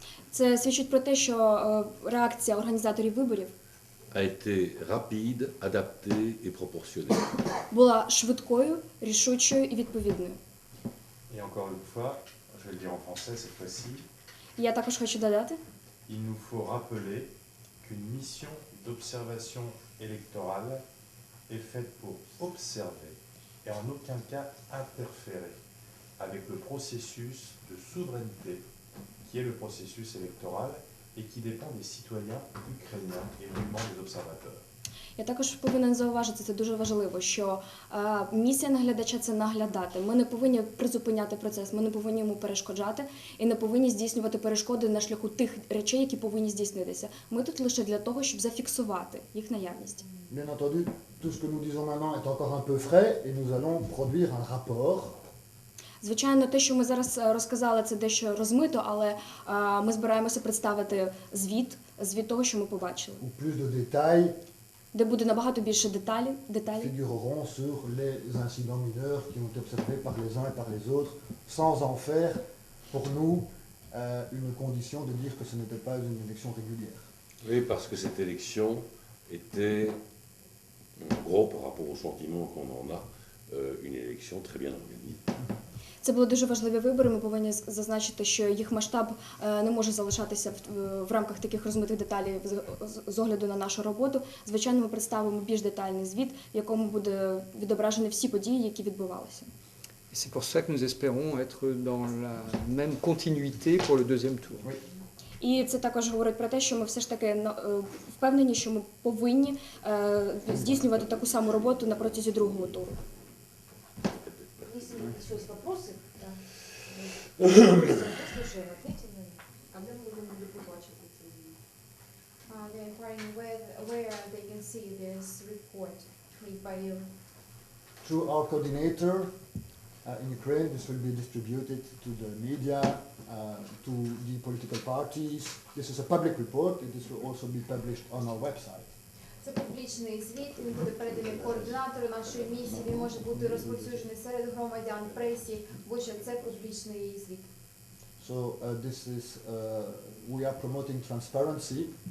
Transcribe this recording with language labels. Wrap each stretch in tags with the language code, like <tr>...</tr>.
<uk>Це свідчить про те, що реакція організаторів виборів</uk> <fr>a été rapide, adaptée et proportionnée.</fr> <uk>була швидкою, рішучою і відповідною.</uk> <fr>Et encore une fois, je vais le dire en français cette fois-ci,</fr> <uk>І я також хочу додати,</uk> <fr>il nous faut rappeler qu'une mission d'observation électorale est faite pour observer et en aucun cas interférer avec le processus de souveraineté qui est le processus électoral et qui dépend des citoyens ukrainiens et nullement des observateurs.</fr> <uk>я також повинен зауважити, це дуже важливо, що місія наглядача – це наглядати. Ми не повинні призупиняти процес, ми не повинні йому перешкоджати і не повинні здійснювати перешкоди на шляху тих речей, які повинні здійснитися. Ми тут лише для того, щоб зафіксувати їх наявність.</uk> <fr>Bien entendu, tout ce que nous disons maintenant est encore un peu frais et nous allons produire un rapport</fr> <uk>Звичайно, те, що ми зараз розказали, це дещо розмито, але ми збираємося представити звіт того, що ми побачили,</uk> <fr>où plus de détails</fr> <uk>де буде набагато більше деталей.</uk> <fr>figureront sur les incidents mineurs qui ont été observés par les uns et par les autres, sans en faire pour nous une condition de dire que ce n'était pas une élection régulière. Oui, parce que cette élection était, en gros, par rapport au sentiment qu'on en a, une élection très bien organisée.</fr> <uk>Це були дуже важливі вибори. Ми повинні зазначити, що їх масштаб не може залишатися в рамках таких розмитих деталей з огляду на нашу роботу. Звичайно, ми представимо більш детальний звіт, в якому буде відображені всі події, які відбувалися.</uk> <fr>Et c'est pour ça que nous espérons être dans la même continuité pour le deuxième tour.</fr> <uk>І це також говорить про те, що ми все ж таки впевнені, що ми повинні здійснювати таку саму роботу на протязі другого туру.</uk> <ru>Если еще есть вопросы, да. Слушаем, ответим на них.</ru> <uk>А де ми будемо побачити це відео?</uk> <en>They're inquiring where they can see this report made by you. Through our coordinator in Ukraine, this will be distributed to the media, to the political parties. This is a public report. This will also be published on our website.</en> <uk>Це публічний звіт, він буде переданий координатору нашої місії, він може бути розповсюджений серед громадян, пресі, будь-що це публічний звіт.</uk> <en>So this is we are promoting transparency.</en>